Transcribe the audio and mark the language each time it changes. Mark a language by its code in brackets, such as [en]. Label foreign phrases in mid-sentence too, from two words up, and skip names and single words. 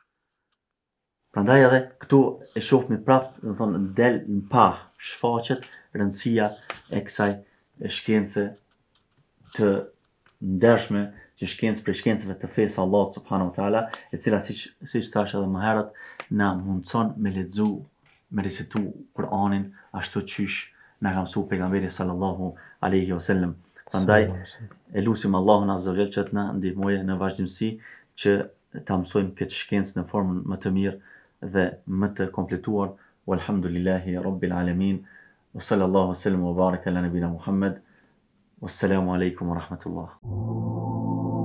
[sq] Prandaj edhe këtu e shohim prapë, do të thonë del në pa shfaqet rëndësia e kësaj shkence të ndershme, që shkencë për shkencëve të fesë Allahut [ar] سبحانه وتعالى, [sq] e cila siç thash edhe më herët, na mundson me lexu, me recitu Kur'anin ashtu qysh na ka mësuar pejgamberi [ar] صلى الله عليه وسلم. [sq] Prandaj e lutim Allahun [ar] عز وجل [sq] që të na ndihmojë në vazhdimsi që ta mësojmë këtë shkencë në formën më të mirë dhe më të kompletuar. [ar] والحمد لله رب العالمين. وصلى الله وسلم وبارك على نبينا محمد والسلام عليكم ورحمة الله.